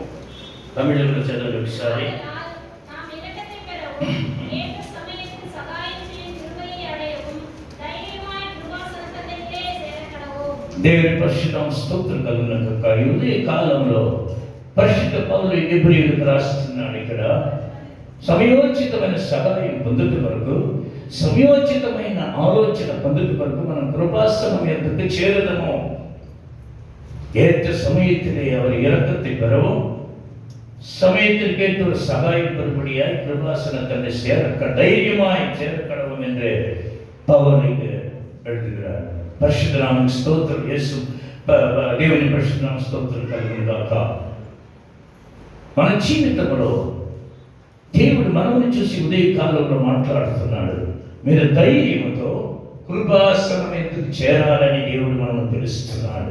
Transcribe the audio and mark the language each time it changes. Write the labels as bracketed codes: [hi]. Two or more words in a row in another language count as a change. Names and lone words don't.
[te] తమిళంలో చదవండి ఒకసారి. దేవుని పరిశుద్ధ స్తోత్రం కలుగును గాక. ఈ కాలంలో పరిశుద్ధ పౌలు ఎబ్రీయులకు రాస్తున్నాడు. ఇక్కడ సమయోచితమైన సహాయం పొందుట వరకు, సమయోచితమైన ఆలోచన పొందుట వరకు మనం కృపాసనం ఎందుకు చేరదము. [ta] ஏற்ற சமயத்திலே அவர் இரக்கத்தை பெறவும் சமயத்திற்கு ஏற்ற ஒரு சகாயம் பெறும்படியாய் கிருபாசனத்தை தைரியமாய் சேரக்கடவும் என்று பவுலுக்கு எழுதுகிறார். [te] పరిశుద్ధ నామమున స్తోత్రం. యేసు దేవుని పరిశుద్ధ నామ స్తోత్రం కలుగును గాక. మన జీవితంలో దేవుడు మనల్ని చూసి ఉదయకాలంలో మాట్లాడుతున్నాడు. మీరు ధైర్యంతో కృపాసనం ఎందుకు చేరాలని దేవుడు మనల్ని పిలుస్తున్నాడు.